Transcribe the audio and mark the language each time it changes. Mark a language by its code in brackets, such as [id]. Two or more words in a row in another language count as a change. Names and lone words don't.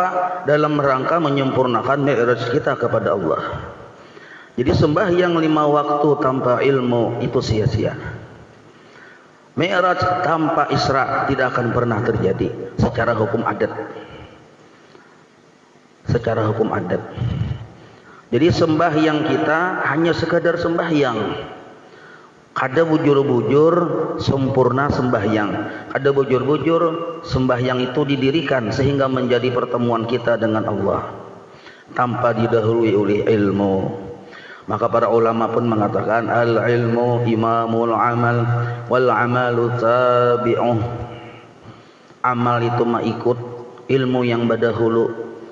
[id] Dalam rangka menyempurnakan mi'raj kita kepada Allah. Jadi sembahyang 5 waktu tanpa ilmu itu sia-sia. Mi'raj tanpa Isra tidak akan pernah terjadi secara hukum adat. Secara hukum adat. Jadi sembahyang kita hanya sekadar sembahyang. [bjn] Kada bujur-bujur sempurna sembahyang. [id] Kada bujur-bujur sembahyang itu didirikan sehingga menjadi pertemuan kita dengan Allah tanpa didahului oleh ilmu. Maka para ulama pun mengatakan [ar] العلم إمام العمل والعمل تابعه. [id] Amal itu mengikut ilmu yang berdahulu.